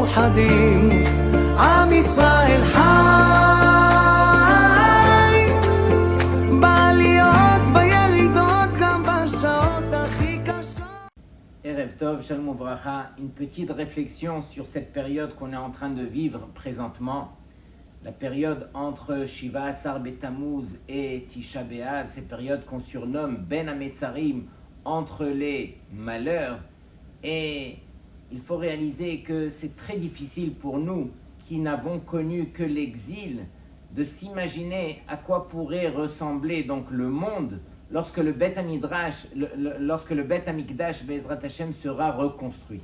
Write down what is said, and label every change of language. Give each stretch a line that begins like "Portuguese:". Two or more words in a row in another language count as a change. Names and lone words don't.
Hebrew: מאוחדים, עם ישראל חי, בעליות בירידות גם בשעות הכי קשות. ערב טוב שלום וברכה,
French: une petite réflexion sur cette période qu'on est en train de vivre présentement, la période entre Shiva Asar Betammuz et Tisha B'Av, cette période qu'on surnomme
Hebrew: בין המצרים,
French: entre les malheurs. Et il faut réaliser que c'est très difficile pour nous qui n'avons connu que l'exil de s'imaginer à quoi pourrait ressembler donc le monde lorsque le
Hebrew: בית המדרש,
French: lorsque le
Hebrew: בית המקדש בעזרת השם
French: sera reconstruit.